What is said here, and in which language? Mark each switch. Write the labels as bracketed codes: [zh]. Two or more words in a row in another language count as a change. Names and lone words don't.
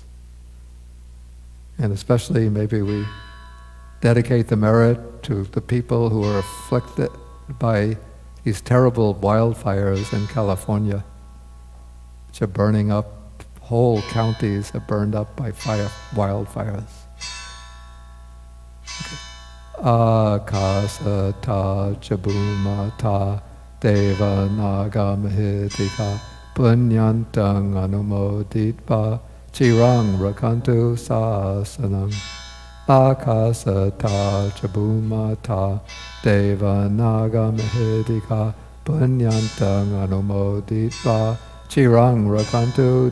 [en] And especially maybe we dedicate the merit to the people who are afflicted by these terrible wildfires in California, which are burning up. Whole counties are burned up by wildfires. [pi] Akasata chabumata deva nagamahitika punyantang anumoditva chirang rakantu sasanam Akasata Chabumata Deva Naga Mahedika Punyantang Anumoditva Chirang Rakantu